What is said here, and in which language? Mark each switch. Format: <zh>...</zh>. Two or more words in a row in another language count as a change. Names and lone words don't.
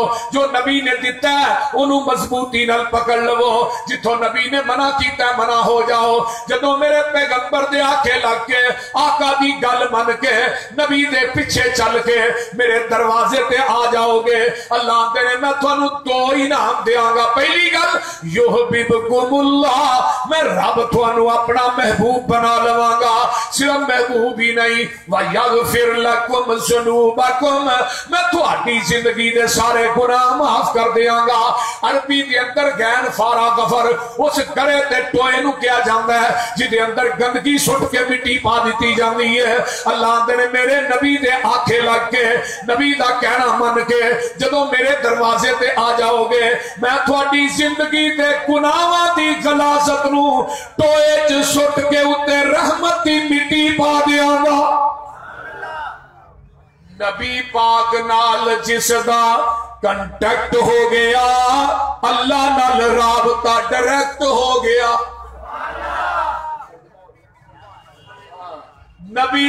<pa>جو نبی نے دیتا ہے انہوں مضبوطی نال پکڑ لو جتھوں نبی نے منع کیتا ہے منع ہو جاؤ جدوں میرے پیغمبر دے آکھے لگ کے آقا دی گل من کے نبی دے پیچھے چل کے میرے دروازے تے آ جاؤ گے اللہ تیرے میں تھانوں دو انعام دیاں گا پہلی گل</pa> <ar>یحببکم اللہ</ar> <pa>میں رب تھانوں اپنا محبوب بنا لواں گا صرف محبوب ہی نہیں</pa> <ar>وَيَغْفِرْ لَكُمْ ذُنُوبَكُمْ</ar> <pa>میں تھوڑی زندگی دے سارے گناہ معاف کر دیاں گا عربی دے اندر غین فارا غفر اس گرے تے ٹوئے نو کیا جاندا ہے جدے اندر گندگی سٹ کے مٹی پا دیتی جاندی ہے اللہ دے میرے نبی دے آنکھیں لگ کے نبی دا کہنا من کے جدوں میرے دروازے تے آ جاؤ گے میں تھوڑی زندگی دے گناہاں دی غلاظت نو ٹوئے چ سٹ کے اتے رحمت دی مٹی پا دیاں گا نبی پاک نال جس دا کنٹیکٹ ہو گیا اللہ نال رابطہ ڈائریکٹ ہو گیا نبی</pa>